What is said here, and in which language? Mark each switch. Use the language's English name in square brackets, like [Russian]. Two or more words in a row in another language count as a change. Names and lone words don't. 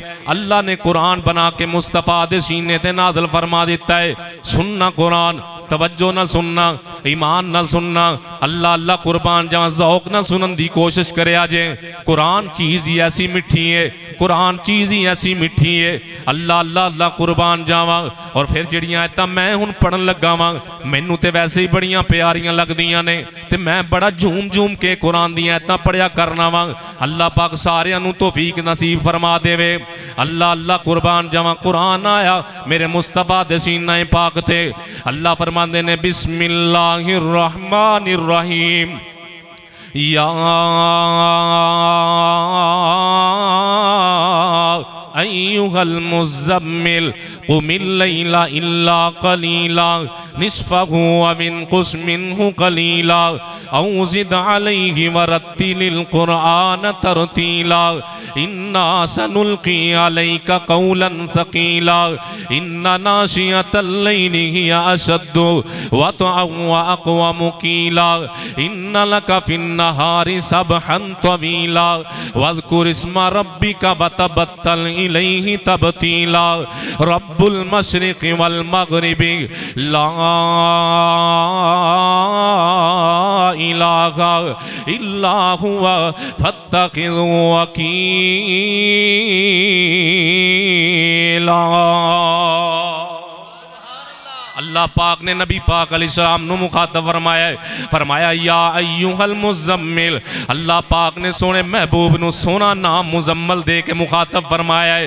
[Punjabi] اللہ نے قرآن بنا کے مصطفیٰ دے سینے تے نازل فرما دیتا ہے۔ سننا قرآن، توجہ نہ سننا، ایمان نہ سننا، اللہ اللہ قربان جہاں ذوق نہ سنن دی کوشش کرے آجے۔ قرآن چیز ہی ایسی مٹھی ہے، قرآن چیز ہی ایسی مٹھی ہے، اللہ اللہ اللہ قربان جاواں۔ اور پھر جڑیاں آیتاں میں ہن پڑھن لگا واں مینوں تے ویسے ہی بڑیاں پیاریاں لگدیاں نے تے میں بڑا جھوم جھوم کے قرآن دی آیتاں پڑھیا کرنا واں۔ اللہ پاک ساریاں نوں توفیق نصیب فرما دے وے۔ اللہ اللہ قربان جاواں قرآن آیا میرے مصطفیٰ دے سینہ پاک تے، اللہ فرماندے نے [Arabic] بسم اللہ الرحمن الرحیم، یا ایھا المزمل قم اللیل الا قلیلا نصفہ او انقص منہ قلیلا او زد علیہ ورتل القرآن ترتیلا انا سنلقی علیک قولا ثقیلا ان ناشئۃ اللیل ہی اشد وطئا واقوم قیلا ان لک فی النہار سبحا طویلا واذکر اسم ربک وتبتل الیہ تبتیلا رب المشرق والمغرب لا الہ الا هو فاتخذہ وکیلا۔ [Punjabi] اللہ پاک نے نبی پاک علیہ السلام نو مخاطب فرمایا [Arabic] یا ایھا المزمل، [Punjabi] اللہ پاک نے سونے محبوب نو سونا نام مزمل دے کے مخاطب فرمایا ہے۔